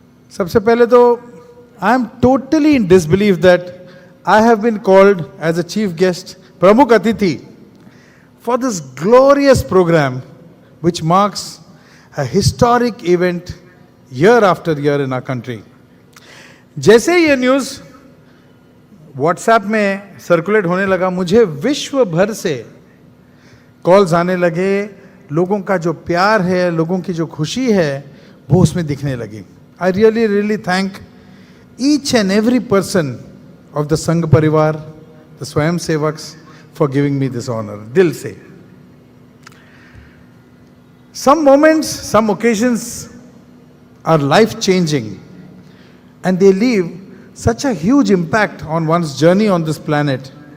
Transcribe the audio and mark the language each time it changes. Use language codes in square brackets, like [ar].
[hi] सबसे पहले तो [en] I am totally in disbelief that I have been called as a chief guest, Pramukh Atithi, for this glorious program which marks a historic event year after year in our country. [hi] जैसे ये news WhatsApp में circulate होने लगा, मुझे विश्व भर से calls आने लगे। लोगों का जो प्यार है, लोगों की जो खुशी है, वो उसमें दिखने लगी। [en] I really thank each and every person of the Sangh Parivar, the Swayam Sevaks, for giving me this honor. [hi] दिल से। [en] Some moments, some occasions are life-changing and they leave such a huge impact on one's journey on this planet.